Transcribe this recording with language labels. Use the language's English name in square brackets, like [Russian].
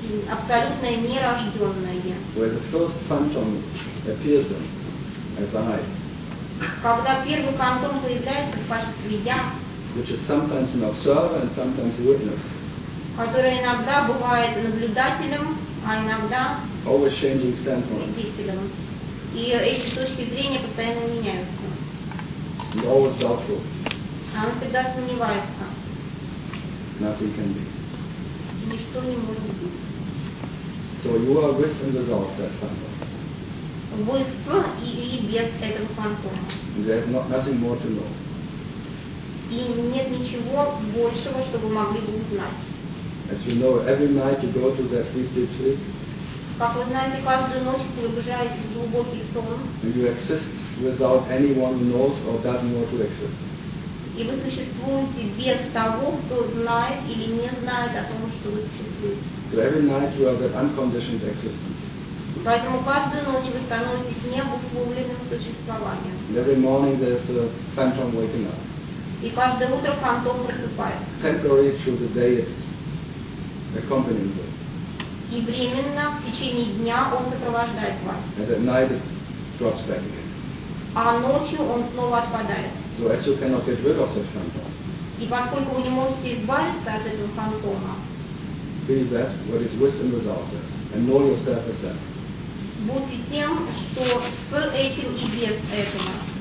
[Russian] Абсолютное нерожденное. [English] Where the first phantom appears as I. [Russian] Когда первый фантом появляется в качестве я. [English] Which is sometimes an observer and sometimes a witness. [Russian] Которая иногда бывает наблюдателем, а иногда [English] always changing standpoint. [Russian] Свидетелем. И эти точки зрения постоянно меняются. [English] And always doubtful. [Russian] А он всегда сомневается. [English] Nothing can be. [Russian] Ничто не может быть. [English] So you are with and without that phantom. [Russian] Вы с и без этого фантома. [English] There is nothing more to know. [Russian] И нет ничего большего, что вы могли бы узнать. [English] As you know, every night you go to that deep, deep sleep. [Russian] Как вы знаете, каждую ночь погружаетесь в глубокий сон. [English] And you exist. Without anyone knows or doesn't know to exist. [Russian] И вы существуете без того, кто знает или не знает о том, что вы существуете. [English] Every night you are that unconditioned existence. [Russian] Поэтому каждую ночь вы становитесь необусловленным существованием. [English] Every morning there's a phantom waking up. [Russian] И каждое утро фантом просыпается. [English] Temporary through the day it's accompanying you. [Russian] И временно в течение дня он сопровождает вас. [English] And at night it drops back again. [Russian] А ночью он снова отпадает. [English] So as you cannot get rid of such phantom. [Russian] И поскольку вы не можете избавиться от этого фантома. [English] Be that what is with and without it, and know yourself as that. [Russian] Будьте тем, что с этим и без этого.